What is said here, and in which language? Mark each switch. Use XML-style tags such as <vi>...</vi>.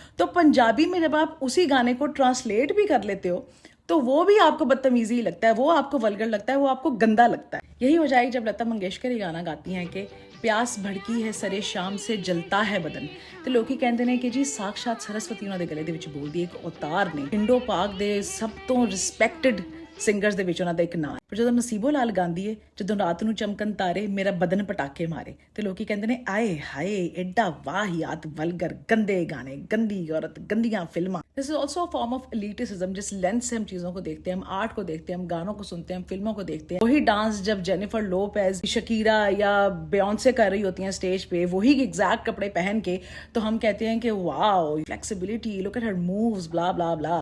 <hi>तो पंजाबी में जब आप उसी गाने को ट्रांसलेट भी कर लेते हो तो वो भी आपको बदतमीजी लगता है, वो आपको वल्गर लगता है, वो आपको गंदा लगता है। यही हो जाएगी जब लता मंगेशकर ये गाना गाती हैं कि प्यास भड़की है सरे शाम से जलता है बदन। तो लोग कहते हैं कि जी साक्षात सरस्वती उन्होंने गले</hi> <pa>ਦੇ ਵਿੱਚ ਬੋਲਦੀ ਹੈ, ਇੱਕ ਅਵਤਾਰ ਨੇ। ਇੰਡੋ ਪਾਕ ਦੇ ਸਭ ਤੋਂ ਰਿਸਪੈਕਟਡ ਸਿੰਗਰਸ ਦੇ ਵਿੱਚ ਉਹਨਾਂ ਦਾ ਇੱਕ ਨਾਮ। ਪਰ ਜਦੋਂ ਨਸੀਬੋ ਲਾਲ ਗਾਉਂਦੀ ਹੈ, ਜਦੋਂ ਰਾਤ ਨੂੰ ਚਮਕਣ ਤਾਰੇ ਮੇਰਾ ਬਦਨ ਪਟਾਕੇ ਮਾਰੇ, ਤੇ ਲੋਕੀ ਕਹਿੰਦੇ ਨੇ ਆਏ ਹਾਏ ਐਡਾ ਵਾਹਿयात वल्गर गंदे गाने, गंदी औरत, गंदियां फिल्मां।</pa> <en>This is also form of elitism.</en> <hi>जिस लेंस से हम चीज़ों को देखते हैं, हम आर्ट को देखते हैं, हम गानों को सुनते हैं, हम फिल्मों को देखते हैं। वही डांस जब जेनिफर लोपेज, शकीरा या बियॉन्से कर रही होती हैं स्टेज पे, वही एग्जैक्ट कपड़े पहन के, तो हम कहते हैं कि</hi> <en>wow flexibility, look at her moves,</en> <hi>blah blah blah.</hi>